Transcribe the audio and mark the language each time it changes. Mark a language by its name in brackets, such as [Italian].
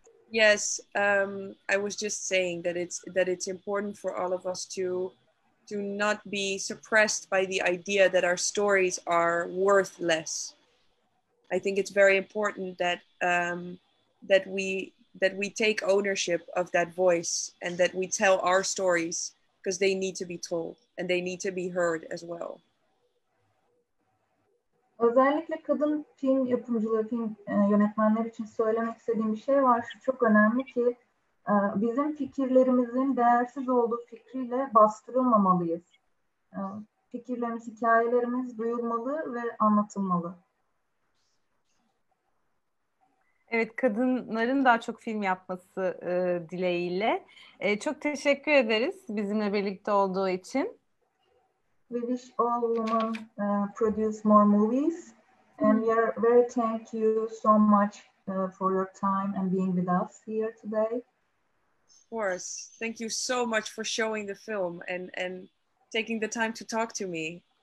[English] Yes, I was just saying that it's important for all of us to not be suppressed by the idea that our stories are worth less. I think it's very important that we take ownership of that voice, and that we tell our stories, because they need to be told and they need to be heard as well. [Turkish] Özellikle kadın film yapımcıları, film yönetmenleri için söylemek istediğim bir şey var. Şu çok önemli ki bizim fikirlerimizin değersiz olduğu fikriyle bastırılmamalıyız. Fikirlerimiz, hikayelerimiz duyulmalı ve anlatılmalı. Evet, kadınların daha çok film yapması dileğiyle. Çok teşekkür ederiz bizimle birlikte olduğu için. [English] We wish all women produce more movies, and we are very thank you so much for your time and being with us here today. Of course. Thank you so much for showing the film and taking the time to talk to me.